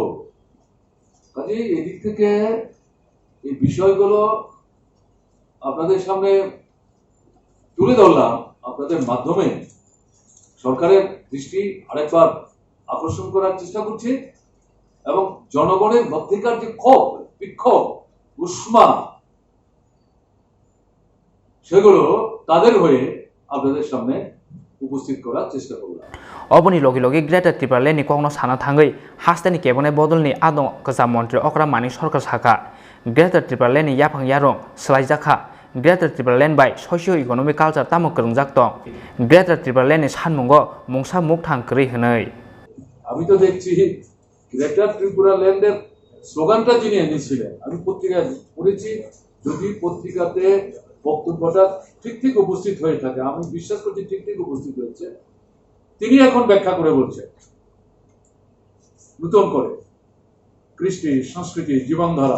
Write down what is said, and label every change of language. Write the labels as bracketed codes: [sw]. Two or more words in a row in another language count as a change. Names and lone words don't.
[bn] কাজেই এদিক থেকে এই বিষয়গুলো আপনাদের সামনে তুলে ধরলাম, আপনাদের মাধ্যমে সরকারের দৃষ্টি আরেকবার আকর্ষণ করার চেষ্টা করছি এবং জনগণের মধ্যেকার যে ক্ষোভ, বিক্ষোভ, উষ্মা, সেগুলো তাদের হয়ে আপনাদের সামনে উপস্থিত করার চেষ্টা করলাম। [trp] অবনি লগে লগে গ্রেটার ত্রিপুরালেন্ডনি কখনো সানা থাङै हास्टेनि केबनाय बदलनि आदं गोजा मन्त्रि अक्रा मानिक सरकार साखा ग्रेटार त्रिपुरालेन्डनि याफां यारं सोलायजाखा ग्रेटार त्रिपुरालेन्ड बाय [en] socio economic culture [trp] तामो गोरोंजाक दं ग्रेटार त्रिपुरालेन्डनि सानमुंगो मुंसा मुखथां ख्रै होनै। [bn] আমি তো দেখছি গ্রেটার ত্রিপুরাল্যান্ডের স্লোগানটা যিনি এনেছিলেন, আমি পত্রিকায় পড়েছি, যদি পত্রিকাতে বক্তব্যটা ঠিক উপস্থিত হয়ে থাকে, আমি বিশ্বাস করছি ঠিক উপস্থিত হয়েছে, তিনি এখন ব্যাখ্যা করে বলছেন নতুন করে কৃষ্টি, সংস্কৃতি, জীবনধারা।